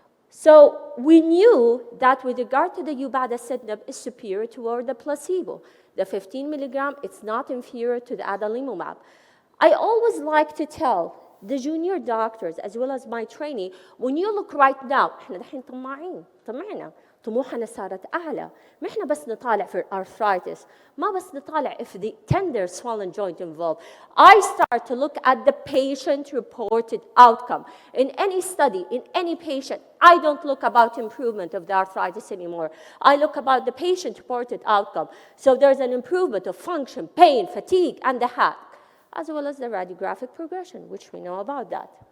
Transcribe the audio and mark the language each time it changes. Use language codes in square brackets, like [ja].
[en] So we knew that with regard to the upadacitinib is superior toward the placebo. The 15 milligram, it's not inferior to the adalimumab. I always like to tell the junior doctors as well as my trainee, when you look right now, [ar] احنا دحين طمعنا طموحنا صارت أعلى. ما احنا بس نطالع في arthritis, ما بس نطالع [en] if the tender swollen joint involved. I start to look at the patient-reported outcome. In any study, in any patient, I don't look about improvement of the arthritis anymore. I look about the patient-reported outcome. So there's an improvement of function, pain, fatigue, and the HAC, as well as the radiographic progression, which we know about that.